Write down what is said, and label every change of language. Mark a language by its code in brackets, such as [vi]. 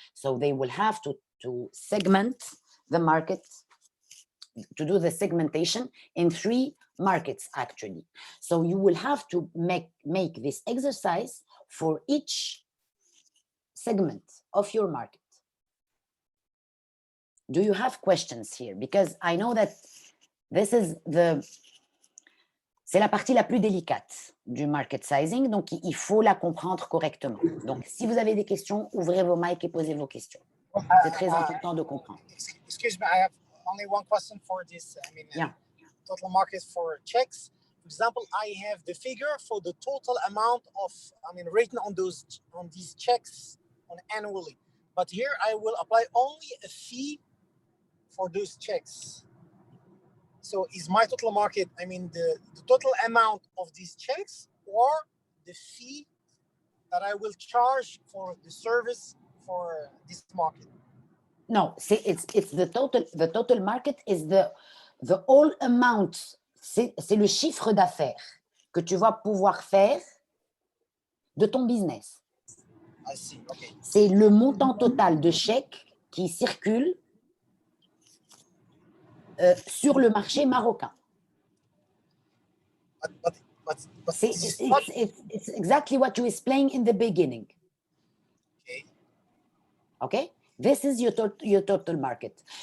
[en] So they will have to segment the market, to do the segmentation in 3 markets actually. So you will have to make this exercise for each segment of your market. Do you have questions here? Because I know that this is [fr] c'est la partie la plus délicate du market sizing, donc il faut la comprendre correctement. Donc, si vous avez des questions, ouvrez vos mics et posez vos questions. C'est très important de comprendre. [en] Excuse me, I have only one question for this. I mean, total market for checks. For example, I have the figure for the total amount of, written on these checks annually. But here I will apply only a fee for those checks. So is my total market, the total amount of these checks or the fee that I will charge for the service for this market? No, it's the total market is the whole amount, [fr] c'est le chiffre d'affaires que tu vas pouvoir faire de ton business. [en] I see, okay. [fr] C'est le montant total de chèques qui circulent sur le marché marocain. [en] It's exactly what you explained in the beginning. Okay? This is your total market.